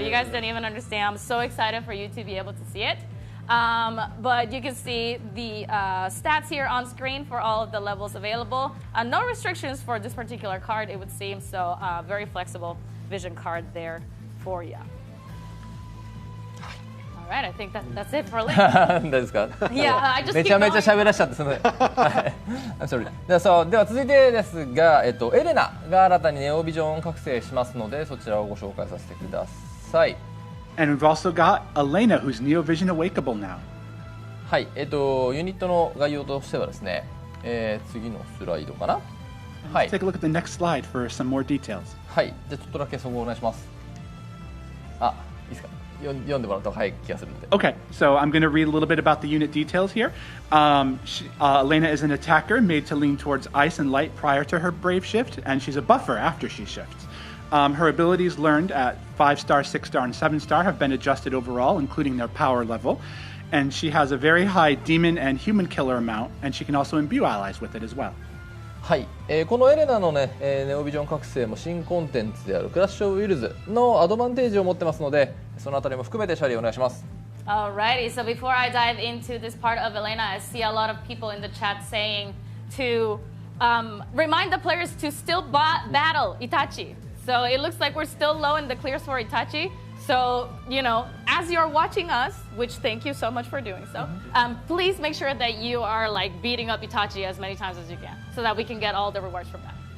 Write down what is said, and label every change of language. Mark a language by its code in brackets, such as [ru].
[en] You guys didn't even understand. I'm so excited for you to be able to see it. But you can see the stats here on screen for all of the levels available. No restrictions for this particular card, it would seem, so very flexible vision card there for you. All right, I think that's it for Link. [ja] 大丈夫ですか [en] Yeah, I just [ja] めちゃめちゃ喋らしちゃってすみません。 [en] はい。I'm sorry. [ja] では続いてですが、エレナが新たにネオビジョン覚醒しますので、そちらをご紹介させてください。 [en] And we've also got Elena, who's Neo Vision Awakeable now. [ja] はい、ユニットの概要としてはですね、次のスライドかな。はい。 [en] Let's take a look at the next slide for some more details. [ja] はい、じゃあちょっとだけそこお願いします。あ、いいですか。読んでもらうと早い気がするので。 [en] Okay, so I'm going to read a little bit about the unit details here. Elena is an attacker made to lean towards ice and light prior to her Brave Shift, and she's a buffer after she shifts. Her abilities learned at 5-star, 6-star, and 7-star have been adjusted overall, including their power level. And she has a very high demon and human killer amount, and she can also imbue allies with it as well. [ja] はい、このエレナのね、ネオビジョン覚醒も新コンテンツであるクラッシュ・オブ・ウィルズのアドバンテージを持ってますので、そのあたりも含めてシャリーお願いします。 [en] Alrighty, so before I dive into this part of Elena, I see a lot of people in the chat saying to remind the players to still battle Itachi. So it looks like we're still low in the clears for Itachi. So, as you're watching us, which thank you so much for doing so, please make sure that you are beating up Itachi as many times as you can so that we can get all the rewards from that.